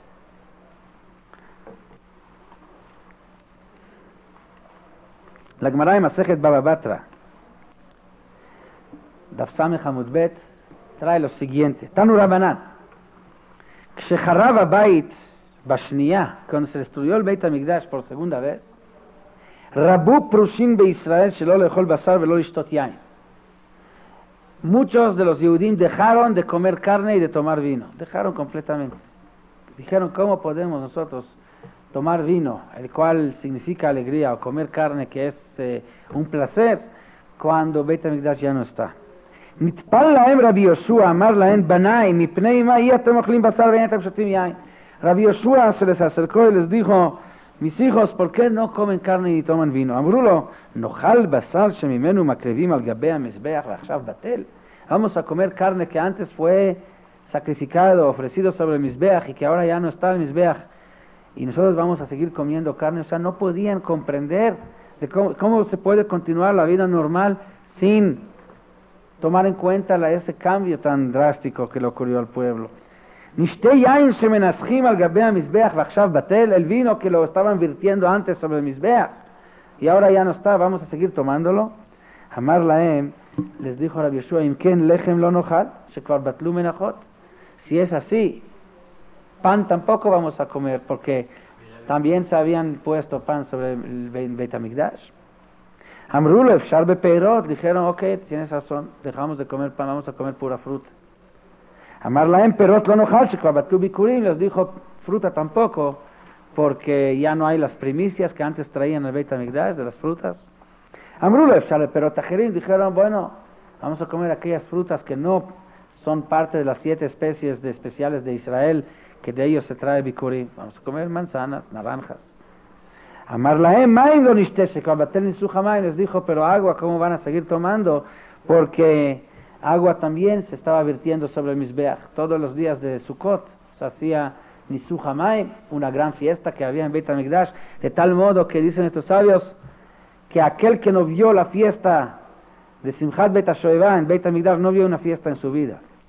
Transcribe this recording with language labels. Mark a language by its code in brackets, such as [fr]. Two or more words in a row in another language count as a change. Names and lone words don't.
[es] La Gemara de Masejet Baba Batra, [he] דף ס' עמוד ב, [es] trae lo siguiente: [he] תנו רבנן, כשחרב הבית בשנייה, [es] cuando se destruyó el Beit HaMikdash por segunda vez, [he] רבו פרושין בישראל שלא לאכול בשר ולא לשתות יין. [es] Muchos de los Yehudim dejaron de comer carne y de tomar vino, dejaron completamente. Dijeron, ¿cómo podemos nosotros tomar vino, el cual significa alegría, o comer carne, que es un placer, cuando Beit HaMikdash ya no está? [he] נטפל להם רבי יהושע, אמר להם בניי, מפני מה אי אתם אוכלים בשר ואין אתם שותים יין? [es] Rabbi Yoshua se les acercó y les dijo, mis hijos, ¿por qué no comen carne y toman vino? [he] אמרו לו, נאכל בשר שממנו מקריבים על גבי המזבח ועכשיו בטל? [es] Vamos a comer carne que antes fue sacrificado, ofrecido sobre el mizbeach y que ahora ya no está el mizbeach, y nosotros vamos a seguir comiendo carne. O sea, no podían comprender de cómo se puede continuar la vida normal sin tomar en cuenta ese cambio tan drástico que le ocurrió al pueblo. [he] נשתה יין שמנסחים על גבי המזבח ועכשיו בטל, [es] el vino que lo estaban virtiendo antes sobre el mizbeach y ahora ya no está, vamos a seguir tomándolo. [he] אמר להם, [es] les dijo Rabbi Yoshua, [he] אם כן לחם לא נאכל, שכבר בטלו מנחות. [es] Si es así, pan tampoco vamos a comer, porque también se habían puesto pan sobre el Beit HaMikdash. [he] אמרו לו, אפשר בפירות? [es] Dijeron, ok, tienes razón, dejamos de comer pan, vamos a comer pura fruta. [he] אמר להם, פירות לא נאכל, שכבר בטלו ביקורים. [es] Les dijo, fruta tampoco, porque ya no hay las primicias que antes traían el Beit HaMikdash de las frutas. [he] אמרו לו, אפשר בפירות אחרים? [es] Dijeron, bueno, vamos a comer aquellas frutas que no son parte de las 7 especies especiales de Israel, que de ellos se trae bikurim. Vamos a comer manzanas, naranjas. [he] אמר להם, מים לא נשתה, שכבר בטל ניסוך המים. [es] Les dijo, pero agua, ¿cómo van a seguir tomando? Porque agua también se estaba virtiendo sobre el mizbeach. Todos los días de Sukkot se hacía [he] ניסוך המים, [es] una gran fiesta que había en Beit HaMikdash, de tal modo que dicen estos sabios que aquel que no vio la fiesta de Simchat Beit HaShoevah en Beit HaMikdash no vio una fiesta en su vida.